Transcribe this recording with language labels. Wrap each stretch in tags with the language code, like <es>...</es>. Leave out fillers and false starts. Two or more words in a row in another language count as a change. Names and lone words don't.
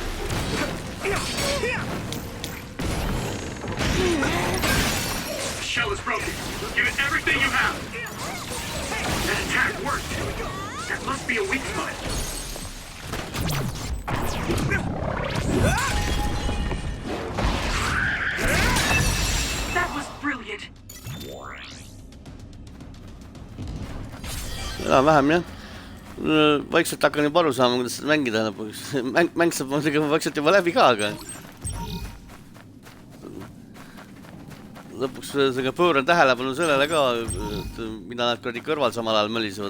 <en>The shell is broken. Give it everything you have. That attack worked. That must be a weak spot. That was brilliant.</en> <et>Vähem jah. Vaikselt hakkan juba aru saama, kuidas seda mängida lõpuks. Mäng saab vaikselt juba läbi ka, aga lõpuks pööran tähelepanu sellele ka, mida nad kuradi kõrval samal ajal mölisevad.</et>